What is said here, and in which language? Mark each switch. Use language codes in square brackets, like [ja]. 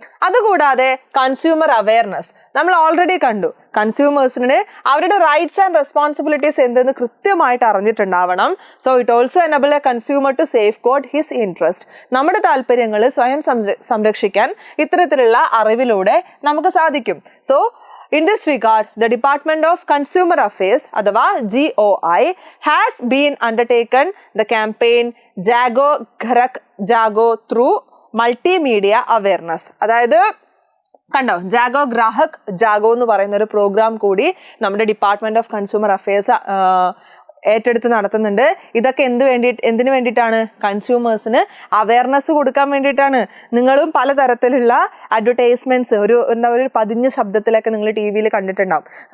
[ml] അതുകൂടാതെ consumer awareness നമ്മൾ already കണ്ടു. കൺസ്യൂമേഴ്സിന് അവരുടെ റൈറ്റ്സ് ആൻഡ് റെസ്പോൺസിബിലിറ്റീസ് എന്തെന്ന് കൃത്യമായിട്ട് അറിഞ്ഞിട്ടുണ്ടാവണം. [en] So it also enable a consumer to safeguard his interest. [ml] നമ്മുടെ താല്പര്യങ്ങൾ സ്വയം സംരക്ഷിക്കാൻ ഇത്തരത്തിലുള്ള അറിവിലൂടെ നമുക്ക് സാധിക്കും. [en] so in this regard, the Department of Consumer Affairs, [ml] അഥവാ [en] GOI, has been undertaken the campaign Jago Gharak Jago through multimedia awareness. [ml] അതായത് കണ്ടോ, ജാഗോ ഗ്രാഹക് ജാഗോ എന്ന് പറയുന്ന ഒരു പ്രോഗ്രാം കൂടി നമ്മുടെ ഡിപ്പാർട്ട്മെന്റ് ഓഫ് കൺസ്യൂമർ അഫയേഴ്സ് ഏറ്റെടുത്ത് നടത്തുന്നുണ്ട്. ഇതൊക്കെ എന്തിനു വേണ്ടിയിട്ടാണ്? കൺസ്യൂമേഴ്സിന് അവയർനെസ് കൊടുക്കാൻ വേണ്ടിയിട്ടാണ്. നിങ്ങളും പലതരത്തിലുള്ള അഡ്വർടൈസ്മെന്റ്സ് ഒരു പതിഞ്ഞ ശബ്ദത്തിലൊക്കെ നിങ്ങൾ ടി വിയിൽ കണ്ടിട്ടുണ്ടാവും.